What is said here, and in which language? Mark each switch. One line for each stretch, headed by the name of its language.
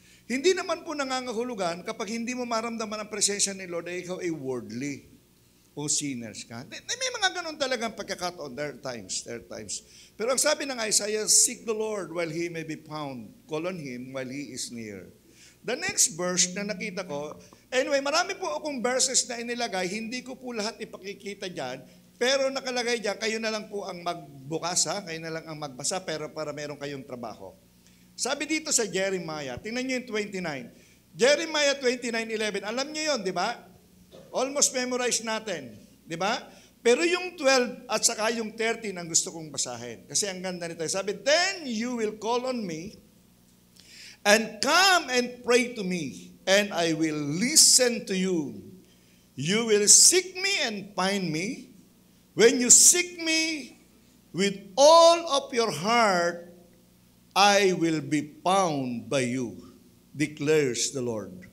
Filipino: Hindi naman po nangangahulugan kapag hindi mo maramdaman ang presensya ni Lord ay ikaw ay worldly o sinners ka. May mga ganun talagang pagkakataon.
English: There are times.
Filipino: Pero ang sabi ng Isaiah,
English: seek the Lord while He may be found. Call on Him while He is near. The next verse
Filipino: na nakita ko, anyway, marami po akong verses na inilagay, hindi ko po lahat ipakikita dyan, pero nakalagay dyan, kayo na lang po ang magbukas, kayo na lang ang magbasa, pero para meron kayong trabaho. Sabi dito sa Jeremiah, tingnan nyo yung 29. Jeremiah 29:11, alam nyo yun, di ba?
English: Almost memorize
Filipino: natin, di ba? Pero yung 12 at saka yung 13 ang gusto kong basahin. Kasi ang ganda nito. Sabi,
English: then you will call on me and come and pray to me, and I will listen to you. You will seek me and find me. When you seek me with all of your heart, I will be found by you, declares the Lord.